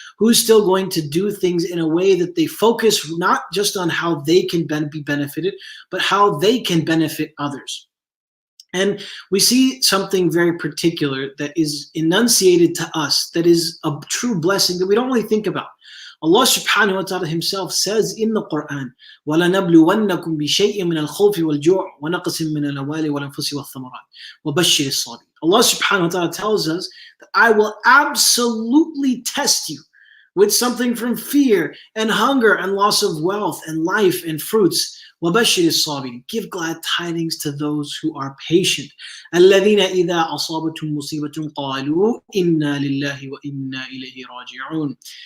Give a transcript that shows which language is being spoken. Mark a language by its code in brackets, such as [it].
[en] Who's still going to do things in a way that they focus not just on how they can be benefited, but how they can benefit others. And we see something very particular that is enunciated to us, that is a true blessing that we don't really think about. Allah subhanahu wa ta'ala himself says in the Quran, [ar] وَلَنَبْلُوَنَّكُمْ بِشَيْءٍ مِنَ الْخَوْفِ وَالْجُوعِ وَنَقْصٍ مِنَ الْأَمْوَالِ وَالْأَنفُسِ وَالثَّمَرَاتِ وَبَشِّرِ الصَّابِرِينَ. [en] Allah subhanahu wa ta'ala tells us that I will absolutely test you with something from fear and hunger and loss of wealth and life and fruits. [ar] وَبَشِّرِ الصَّابِرِينَ. [en] Give glad tidings to those who are patient. [ar] الَّذِينَ إِذَا أَصَابَتْهُمْ مُصِيبَةٌ قَالُوا إِنَّا لِلَّهِ وَإِنَّا إِلَيْهِ رَاجِعُونَ.